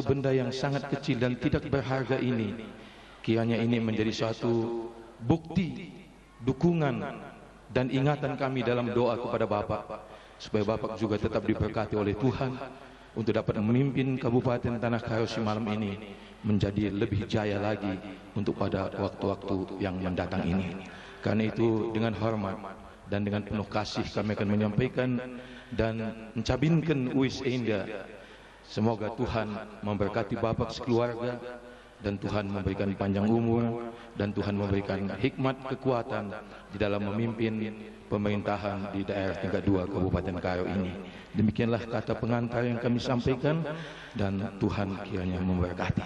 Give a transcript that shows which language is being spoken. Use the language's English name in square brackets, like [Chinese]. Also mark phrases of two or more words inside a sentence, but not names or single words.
[Indonesian] benda yang sangat kecil dan tidak berharga ini, kiranya ini menjadi suatu bukti, dukungan dan ingatan kami dalam doa kepada Bapak, supaya Bapak juga tetap diberkati oleh Tuhan untuk dapat memimpin Kabupaten Tanah Karo malam ini menjadi lebih jaya lagi untuk pada waktu-waktu yang mendatang ini. Karena itu dengan hormat dan dengan penuh kasih kami akan menyampaikan dan mencabinkan uis Enda. Semoga Tuhan memberkati Bapak sekeluarga dan Tuhan memberikan panjang umur dan Tuhan memberikan hikmat kekuatan di dalam memimpin pemerintahan di daerah tingkat 2 Kabupaten Karo ini. Demikianlah kata pengantar yang kami sampaikan dan Tuhan kiranya memberkati.